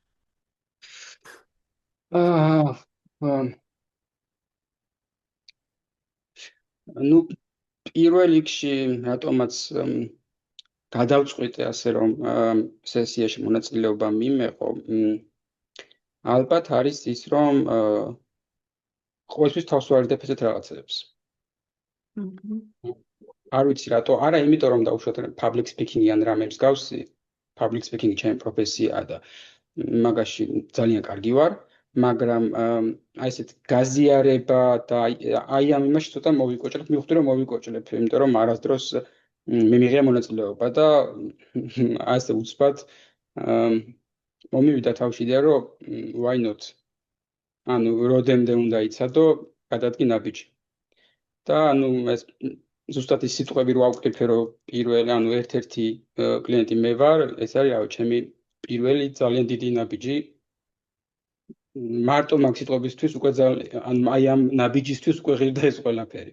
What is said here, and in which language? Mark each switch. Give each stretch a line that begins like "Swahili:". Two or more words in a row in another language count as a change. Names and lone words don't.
Georgian: პირველ რიგში რატომაც გადავწყვიტე ასე რომ სესიაში მონაწილეობა მიმეყო, ალბათ არის ის რომ ყოველთვის თავს ვარდებ ესეთ რაღაცებს. მჰმ. არ ვიცი რატო, არა იმიტომ რომ დაუშვათ
English: public speaking-
Georgian: ი ან რამე მსგავსი,
English: public speaking-
Georgian: ი ჩემი პროფესიაა და მაგაში ძალიან კარგი ვარ, მაგრამ აი ესეთ გაზიარება და აი ამ იმაში ცოტა მოვიკოჭრებ, მივხვდი რომ მოვიკოჭრებ, იმიტომ რომ არასდროს მე მიღია მონაწილეობა და ასე უცბად მომივიდა თავში იდეა რომ
English: why not?
Georgian: ანუ როდემდე უნდა იცადო, გადადგი ნაბიჯი. და ანუ ეს ზუსტად ის სიტყვები რო ავკრიფე რომ პირველი, ანუ ერთ-ერთი კლიენტი მე ვარ, ეს არის რავი, ჩემი პირველი ძალიან დიდი ნაბიჯი. მარტო მაგ სიტყვებისთვის უკვე ან აი ამ ნაბიჯისთვის უკვე ღირდა ეს ყველაფერი.